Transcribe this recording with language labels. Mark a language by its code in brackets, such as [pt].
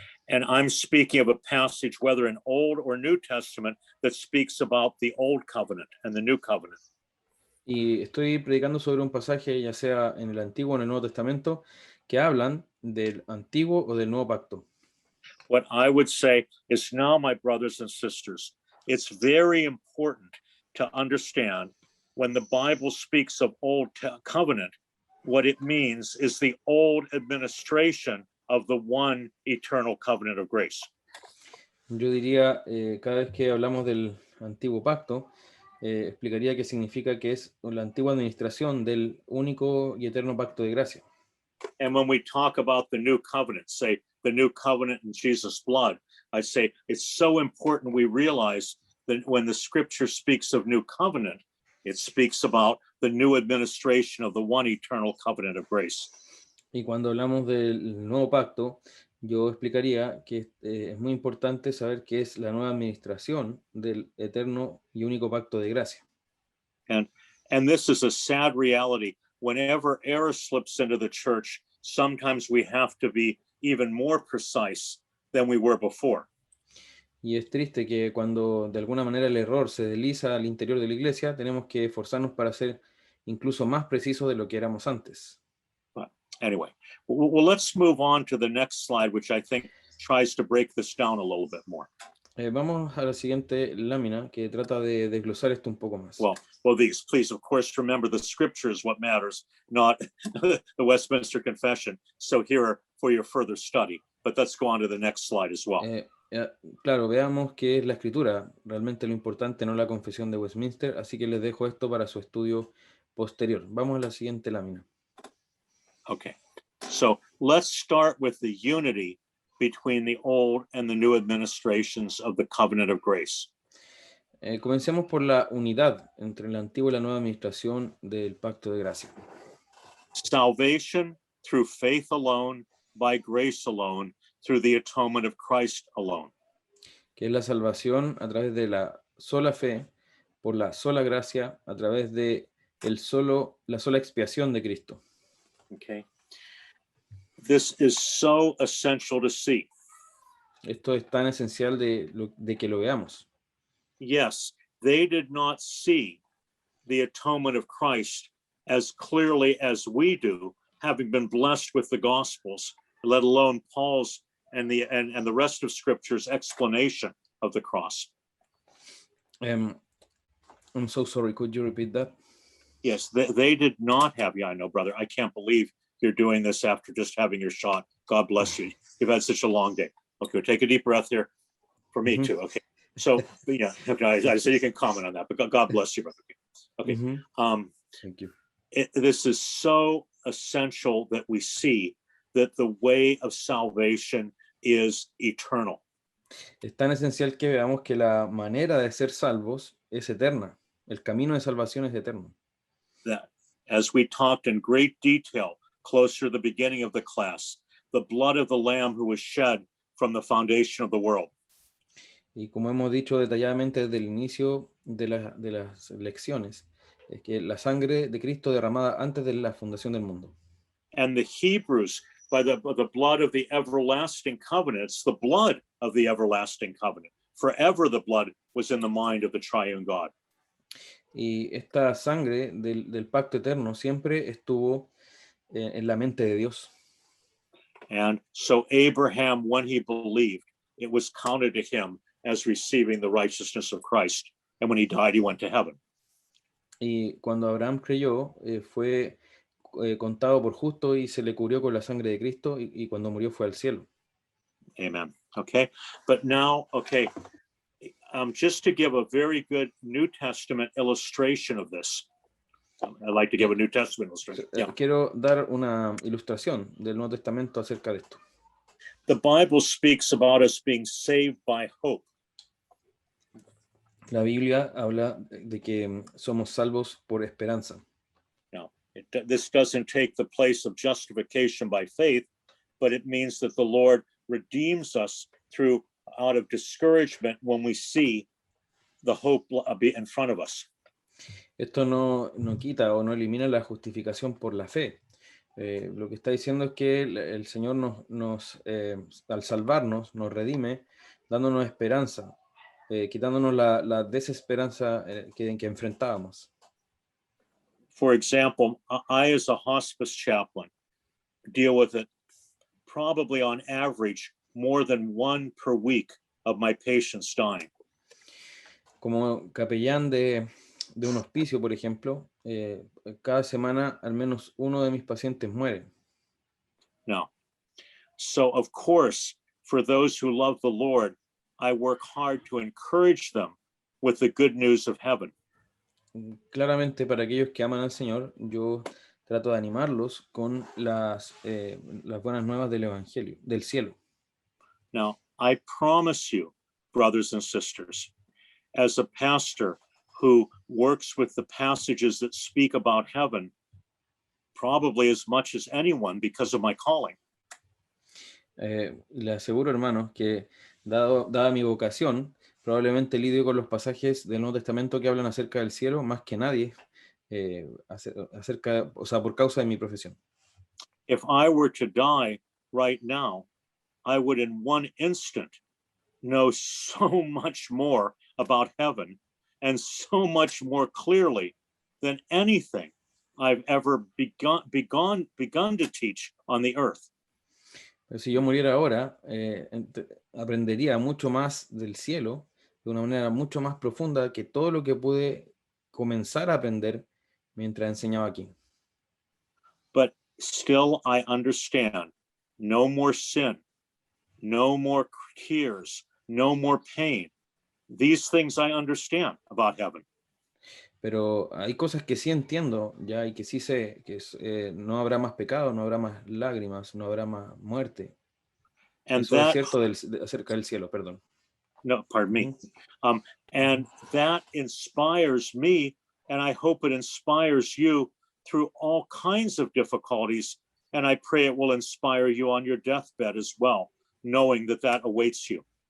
[en] And I'm speaking of a passage, whether in Old or New Testament, that speaks about the Old Covenant and the New [es] Y estoy predicando sobre un pasaje, ya sea en el Antiguo o en el Nuevo Testamento, que hablan del antiguo o del nuevo pacto. [en] What I would say is now, my brothers and sisters, it's very important to understand when the Bible speaks of old covenant, what it means is the old administration of the one eternal covenant of grace. [es] Yo diría, cada vez que hablamos del antiguo pacto, explicaría qué significa que es la antigua administración del único y eterno pacto de gracia. [en] And when we talk about the new covenant, say the new covenant in Jesus' blood, I say it's so important we realize that when the scripture speaks of new covenant, it speaks about the new administration of the one eternal covenant of grace. [es] Y cuando hablamos del nuevo pacto, yo explicaría que es muy importante saber qué es la nueva administración del eterno y único pacto de gracia. [en] And this is a sad reality. Whenever error slips into the church, sometimes we have to be even more precise than we were before. [es] Y es triste que cuando de alguna manera el error se desliza al interior de la iglesia, tenemos que esforzarnos para ser incluso más precisos de lo que éramos antes. [en] But anyway, well, let's move on to the next slide, which I think tries to break this down a little bit more. [es] Vamos a la siguiente lámina que trata de desglosar esto un poco más. [en] Well, these, please, of course, remember the scripture is what matters, not the Westminster Confession. So here for your further study, but let's go on to the next slide as well. [es] Claro, veamos qué es la escritura. Realmente lo importante no la confesión de Westminster, así que les dejo esto para su estudio posterior. Vamos a la siguiente lámina. [en] Okay, so let's start with the unity between the old and the new administrations of the covenant of grace. [es] Comencemos por la unidad entre la antigua y la nueva administración del pacto de gracia. [en] Salvation through faith alone, by grace alone, through the atonement of Christ alone. [es] Que es la salvación a través de la sola fe, por la sola gracia, a través de la sola expiación de Cristo. [en] Okay. This is so essential to see. [es] Esto es tan esencial de que lo veamos. [en] Yes, they did not see the atonement of Christ as clearly as we do, having been blessed with the Gospels, let alone Paul's and the rest of Scripture's explanation of the cross. I'm so sorry, could you repeat that? Yes, they did not have, yeah, I know, brother. I can't believe you're doing this after just having your shot. God bless you. You've had such a long day. Okay, take a deep breath here. For me too, okay. So, yeah, I said you can comment on that, but God bless you, brother. Okay. Thank you. This is so essential that we see that the way of salvation is eternal. [es] Es tan esencial que veamos que la manera de ser salvos es eterna. El camino de salvación es eterno. [en] That, as we talked in great detail closer to the beginning of the class, the blood of the Lamb who was shed from the foundation of the world. [es] Y como hemos dicho detalladamente desde el inicio de las lecciones, es que la sangre de Cristo derramada antes de la fundación del mundo. [en] And the Hebrews, by the blood of the everlasting covenant, it's the blood of the everlasting covenant. Forever the blood was in the mind of the triune God. [es] Y esta sangre del pacto eterno siempre estuvo en la mente de Dios. [en] And so Abraham, when he believed, it was counted to him as receiving the righteousness of Christ. And when he died, he went to heaven. [es] Y cuando Abraham creyó, fue contado por justo y se le cubrió con la sangre de Cristo y cuando murió fue al cielo. [en] Amen. Okay. But now, okay, just to give a very good New Testament illustration of this. I'd like to give a New Testament illustration. Yeah. [es] Quiero dar una ilustración del Nuevo Testamento acerca de esto. [en] The Bible speaks about us being saved by hope. [es] La Biblia habla de que somos salvos por esperanza. [en] Now, this doesn't take the place of justification by faith, but it means that the Lord redeems us through out of discouragement when we see the hope in front of us. [es] Esto no quita o no elimina la justificación por la fe. Lo que está diciendo es que el Señor al salvarnos, nos redime, dándonos esperanza, quitándonos la desesperanza que enfrentábamos. [en] For example, I as a hospice chaplain, deal with it probably on average more than one per week of my patients dying. [es] Como capellán de un hospicio, por ejemplo, cada semana al menos uno de mis pacientes muere. No. [en] So of course, for those who love the Lord, I work hard to encourage them with the good news of heaven. [es] Claramente, para aquellos que aman al Señor, yo trato de animarlos con las buenas nuevas del Evangelio, del cielo. [en] Now, I promise you, brothers and sisters, as a pastor who works with the passages that speak about heaven, probably as much as anyone because of my calling. [es] Le aseguro, hermanos, que dada mi vocación, probablemente lidio con los pasajes del Nuevo Testamento que hablan acerca del cielo más que nadie, o sea, por causa de mi profesión. [en] If I were to die right now, I would in one instant know so much more about heaven and so much more clearly than anything I've ever begun to teach on the earth. [es] Pero si yo muriera ahora, aprendería mucho más del cielo de una manera mucho más profunda que todo lo que pude comenzar a aprender mientras enseñaba aquí. [en] But still I understand no more sin, no more tears, no more pain. These things I understand about heaven. [es] Pero hay cosas que sí entiendo ya y que sí sé, que no habrá más pecado, no habrá más lágrimas, no habrá más muerte. [en] And [es] Eso es [en] that, [es] cierto acerca del cielo, perdón. [en] no, pardon me. Ujú. And that inspires me, and I hope it inspires you through all kinds of difficulties. And I pray it will inspire you on your deathbed as well, knowing that that awaits you.